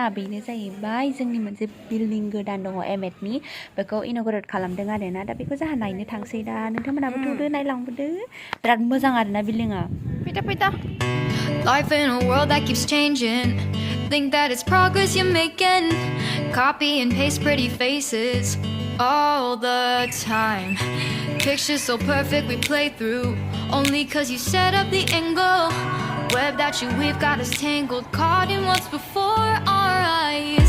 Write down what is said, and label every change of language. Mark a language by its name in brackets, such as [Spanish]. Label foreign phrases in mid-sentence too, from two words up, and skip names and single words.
[Bodo] बेनो जाहैबाय जोंनि मोनसे बिल्डिं गोदान दङ एमएडनि बेखौ इन'ग्रेट खालामदों आरोना दा बेखौ जोंहा नायनो थांसै दा नोंथांमोनाबो थांदो नायलांबोदो बिराद मोजां आरोना बिल्डिंआ फैदा [English] Life in a world that keeps changing. Think that it's progress you're making. Copy and paste pretty faces all the time. Pictures so perfect we play through only cause you set up the angle. Web that you weave got us tangled, caught in what's before our eyes.